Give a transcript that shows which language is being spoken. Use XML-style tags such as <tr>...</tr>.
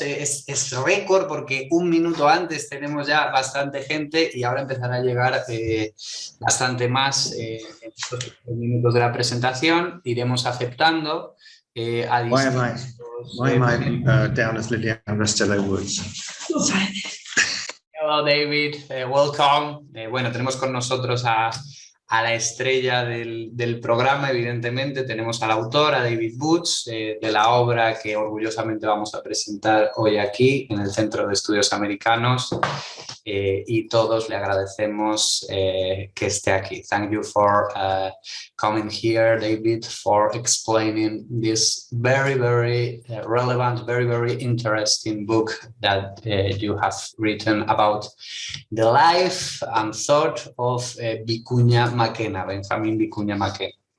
<es>Es récord porque un minuto antes tenemos ya bastante gente y ahora empezará a llegar bastante más en estos minutos de la presentación. Iremos aceptando a distintos...</es> <en>Why am I down as Liliana Restelo Woods? Hello, David. Welcome.</en> <es>Bueno, tenemos con nosotros a la estrella del programa, evidentemente. Tenemos al autor, a David Woods, de la obra que orgullosamente vamos a presentar hoy aquí en el Centro de Estudios Americanos, y todos le agradecemos que esté aquí.</es> <en>Thank you for coming here, David, for explaining this very, very relevant, very, very interesting book that you have written about the life and thought of Vicuña Maquena, Benjamin Vicuña Maquena.</en>